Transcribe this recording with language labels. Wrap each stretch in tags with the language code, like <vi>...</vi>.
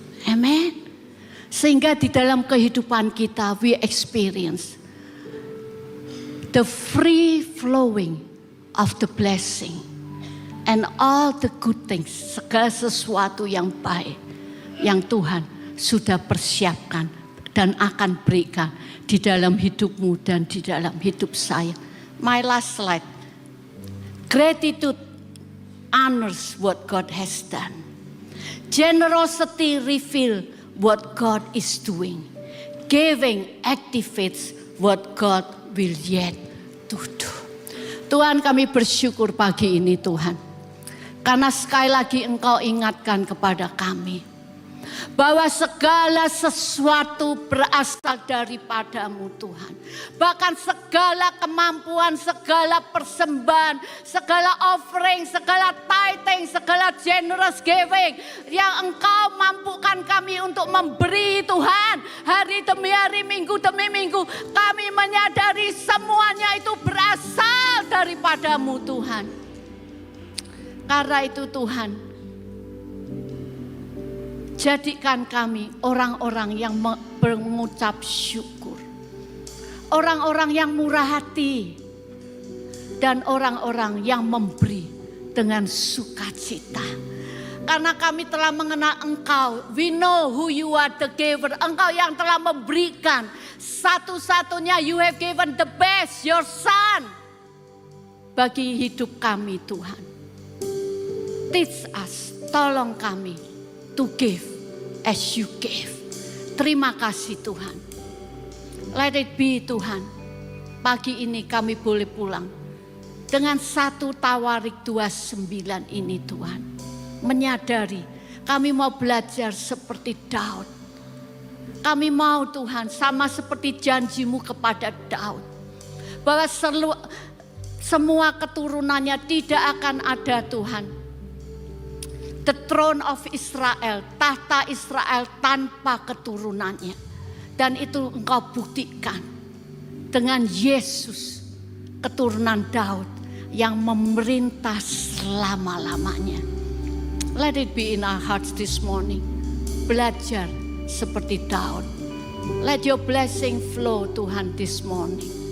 <id>Amen. Sehingga di dalam kehidupan kita,</id> <en>we experience the free flowing of the blessing and all the good things,</en> <id>segala sesuatu yang baik yang Tuhan sudah persiapkan dan akan berikan di dalam hidupmu dan di dalam hidup saya.</id> <en>My last slide. Gratitude honors what God has done. Generosity reveals what God is doing. Giving activates what God will yet to do.</en> <id>Tuhan, kami bersyukur pagi ini Tuhan. Karena sekali lagi Engkau ingatkan kepada kami bahwa segala sesuatu berasal daripadamu Tuhan. Bahkan segala kemampuan, segala persembahan, segala offering, segala tithing, segala generous giving yang Engkau mampukan kami untuk memberi Tuhan. Hari demi hari, minggu demi minggu, kami menyadari semuanya itu berasal daripadamu Tuhan. Karena itu Tuhan, jadikan kami orang-orang yang mengucap syukur. Orang-orang yang murah hati. dan orang-orang yang memberi dengan sukacita. Karena kami telah mengenal Engkau.</id> <en>We know who you are, the giver.</en> <id>Engkau yang telah memberikan satu-satunya.</id> <en>You have given the best, your son.</en> <id>Bagi hidup kami Tuhan.</id> <en>Teach us,</en> <id>tolong kami</id> <en>to give as you give.</en> <id>Terima kasih Tuhan.</id> <en>Let it be</en> <id>Tuhan. Pagi ini kami boleh pulang dengan 1 Tawarik 29 ini Tuhan. Menyadari kami mau belajar seperti Daud. Kami mau Tuhan sama seperti janjimu kepada Daud. Bahwa semua keturunannya tidak akan ada Tuhan.</id> <en>The throne of Israel,</en> <id>tahta Israel tanpa keturunannya. Dan itu engkau buktikan dengan Yesus, keturunan Daud yang memerintah selama-lamanya.</id> <en>Let it be in our hearts this morning.</en> <id>Belajar seperti Daud.</id> <en>Let your blessing flow Tuhan this morning.</en>